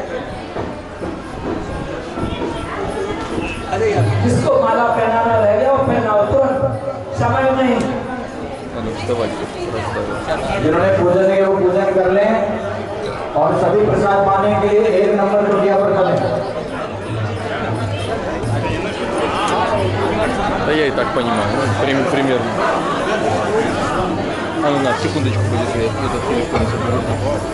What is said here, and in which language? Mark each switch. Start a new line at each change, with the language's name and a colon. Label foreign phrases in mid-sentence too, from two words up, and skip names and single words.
Hindi: जिसको माला पहनाना रह गया वो पहनाओ तुरंत, समय नहीं। जिन्होंने पूजन है वो पूजन कर लें और सभी प्रसाद पाने के लिए 1 नंबर कुटिया पर करें।
Russian: Да я и так понимаю, примерно. А ну на секундочку будет этот телефон.